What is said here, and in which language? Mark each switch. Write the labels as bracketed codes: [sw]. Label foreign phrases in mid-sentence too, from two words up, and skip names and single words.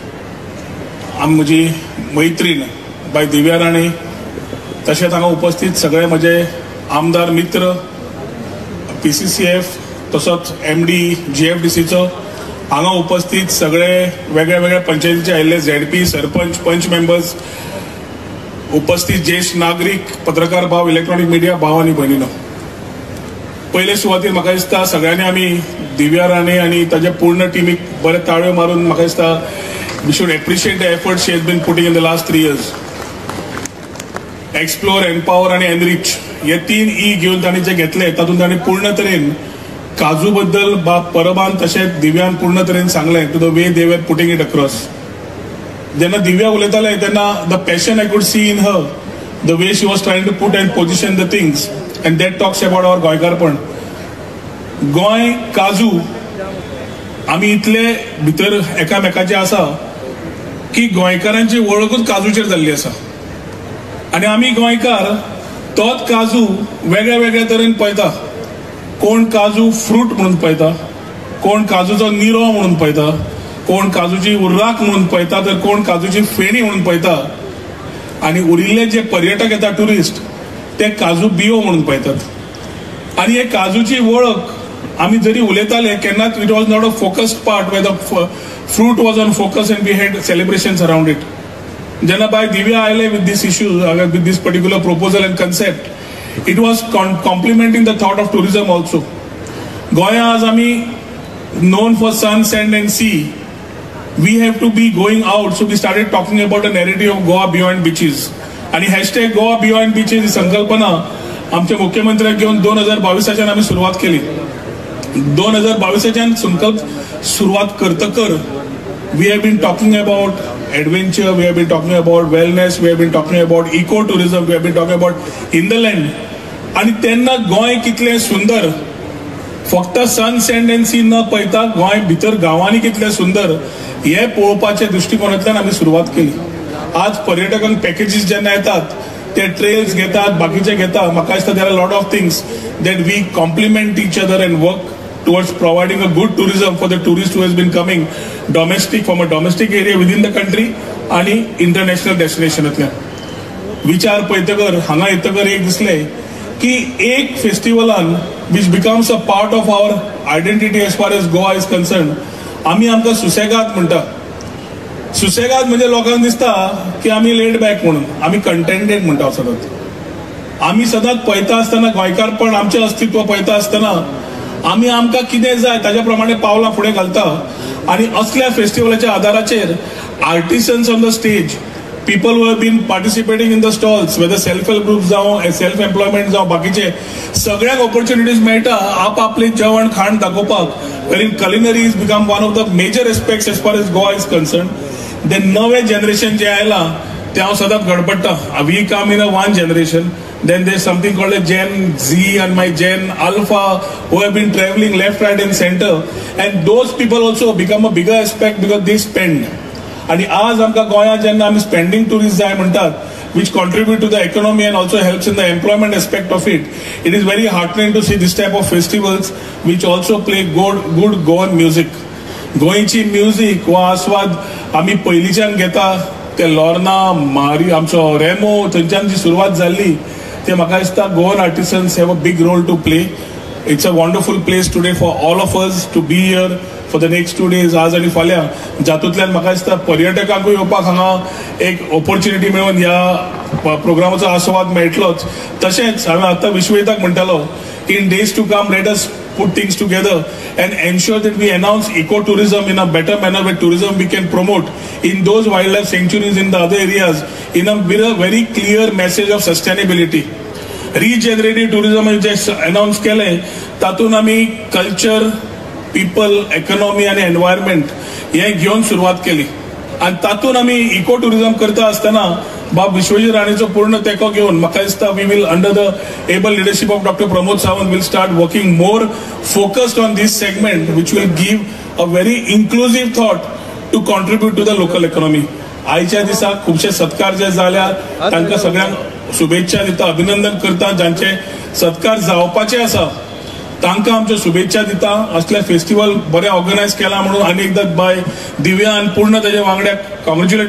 [kok] म्हजी मैत्रीण बाय दिव्या राणे, तशेंच हांगा उपस्थित सगळे म्हजे आमदार मित्र, PCCF तसोच MD GFDCचो, हांगा उपस्थित सगळे वेगळ्या वेगळ्या पंचायतीचे आयिल्ले ZP, सरपंच, पंच मेंबर्स, उपस्थित ज्येष्ठ नागरिक, पत्रकार भाव, [en] electronic media [kok] भाव आणि भयणीनो, पहिले सुवातेर म्हाका दिसता सगळ्यांनी आमी दिव्या राणे आणि ताच्या पूर्ण टीमीक बरे ताळयो मारून म्हाका दिसता [en] we should appreciate the efforts she has been putting in the last 3 years. [kok] एक्सप्लोर, एम्पावर आणि एनरिच हे 3 E घेऊन तांणी जे घेतले तातूंत तांणी पूर्ण तरेन काजू बद्दल परबान तशेंच दिव्यान पूर्ण तरेन सांगलें [en] to the way they were putting it across. [kok] जेन्ना दिव्या उलयताले तेन्ना [en] the passion I could see in her, the way she was trying to put and position the things and that talks about our गोंयकारपण. [kok] गोंय काजू आमी इतले भितर एकामेकाचे आसा की गोंयकारांची वळखूच काजूचेर जाल्ली आसा आणि आमी गोंयकार तोच काजू वेगळ्या वेगळ्या तरेन पळयता. कोण काजू फ्रूट म्हणून पळयता, कोण काजूचो निरो म्हणून पळयता, कोण काजूची उर्राक म्हणून पळयता, तर कोण काजूची फेणी म्हणून पळयता आणि उरिल्ले जे पर्यटक येतात टुरिस्ट ते काजू बियो म्हणून पळयतात. आणि हे काजूची वळख आमी जरी उलयताले केन्नाच [en] it was not a focused part where the fruit was on focus and we had celebrations around it. [kok] जेन्ना बाय दिव्या आयले [en] with this issue, with this particular proposal and concept, it was complementing the thought of tourism also. Goya as ami known for sun, sand and sea. We have to be going out, so we started talking about a narrative of Goa beyond beaches. [kok] आणि [en] hashtag Goa beyond beaches [kok] ही संकल्पना आमच्या मुख्यमंत्र्याक घेऊन 2022 आम्ही सुरुवात केली. 2022 संकल्प सुरुवात करतकर [en] we have been talking about adventure, we have been talking about wellness, we have been talking about eco-tourism, we have been talking about hinterland. [kok] आणि त्यांना गोंय कितले सुंदर, फक्त [en] sun, sand and sea [kok] न पळयता गोंय भितर गांवांनी कितले सुंदर हे पळोवपाच्या दृष्टिकोनांतल्यान आमी सुरवात केली. आज पर्यटकांक पॅकेजीस जेन्ना येतात ते ट्रेल्स घेतात, बाकीचे घेतात. म्हाका दिसता [en] there are lot of things that we compliment each other and work towards providing a good tourism for the tourist who has been coming domestic from a domestic area within the country [kok] आणि इंटरनॅशनल डेस्टिनेशनांतल्यान. विचार पळयतकर हांगा येतकर एक दिसले की एक फेस्टिवलान [en] which becomes a part of our identity as far as Goa is concerned, [kok] आमी आमकां सुसेगाद म्हणटा. सुसेगाद म्हणजे लोकांक दिसता की आमी [en] laid back [kok] म्हणून, आमी कंटेंटेड म्हणटा सदांच. आमी सदांच पळयता आसतना गोंयकारपण आमचें अस्तित्व पळयता आसतना आमी आमकां कितें जाय ताच्या प्रमाणे पावलां फुडें घालता. आणि असल्या फेस्टिवलाच्या आदाराचेर [en] artisans on the stage, people who have been participating in the stalls, whether self help group [kok] जावं, [en] self employment [kok] जावं, बाकीचे सगळ्यांक ऑपॉर्च्युनिटीज मेळटा आपआपले जेवण खाण दाखोवपाक. [en] where in culinary is become one of the major aspects as far as Goa is concerned. [kok] देन नवे जनरेशन जे आयलां ते हांव सदांच गडबडटा. [en] we come in a one generation. Then there's something called a Gen Z and my Gen Alpha who have been traveling left, right and center, and those people also become a bigger aspect because they spend. [kok] आणि आज आमकां गोंयांत जेन्ना आमी [en] spending tourist [kok] जाय म्हणटात, [en] which contribute to the economy and also helps in the employment aspect of it, it is very heartening to see this type of festivals which also play good Goan music. [kok] गोंयची म्युझिक हो आस्वाद आमी पयलींच्यान घेता. ते लॉर्ना, मारी, आमचो रेमो थंयच्यान जी सुरवात जाल्ली ते म्हाका दिसता [en] Goan artisans have a big role to play. it's a wonderful place today for all of us to be here for the next 2 days, [kok] आज आणि फाल्यां. जातूंतल्यान म्हाका दिसता पर्यटकांकूय येवपाक हांगा एक ऑपॉर्च्युनिटी मेळून ह्या प्रोग्रामाचो आस्वाद मेळटलोच. तशेंच हांवें आतां विश्वहिताक म्हणटालो [en] in days to come let us put things together and ensure that we announce eco-tourism in a better manner, where tourism we can promote in those wildlife sanctuaries in the other areas with a very clear message of sustainability. Regenerative tourism is announced [kok] केले, तातून आमी कल्चर, पीपल, इकॉनॉमी आणि एन्व्हायरमेंट हे घेऊन सुरुवात केली. आणि तातून आमी इको टुरिझम करता आसतना बाब विश्वजीत राणेचो पूर्ण तेको घेवन म्हाका दिसता [en] we will under the able leadership of Doctor Pramod Sawant will start working more focused on this segment which will give a very inclusive thought to contribute to the local economy. [kok] आयच्या दिसा खुबशे सत्कार जे जाल्यात तांकां सगळ्यांक शुभेच्छा दिता, अभिनंदन करता. ज्यांचे सत्कार जावपाचे आसा तांकां आमच्यो शुभेच्छा दिता. असले फेस्टिवल बरे ऑर्गनायज केला म्हणून आनी एकदा बाय दिव्या आनी पूर्ण ताच्या वांगड्याक कॉंग्रॅच्युलेट करता.